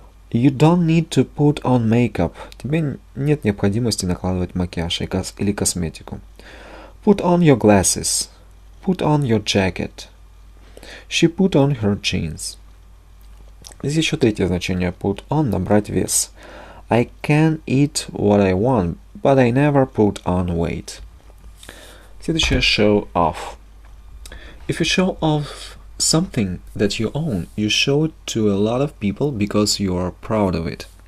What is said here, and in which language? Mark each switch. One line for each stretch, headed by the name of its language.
English: You don't need to put on makeup.
Russian: Тебе нет необходимости накладывать макияж или косметику.
English: Put on your glasses. Put on your jacket. She put on her jeans.
Russian: Здесь еще третье значение put on, набрать вес.
English: I can eat what I want, but I never put on weight. Следующее show off. If you show off something that you own, you show it to a lot of people because you are proud of it.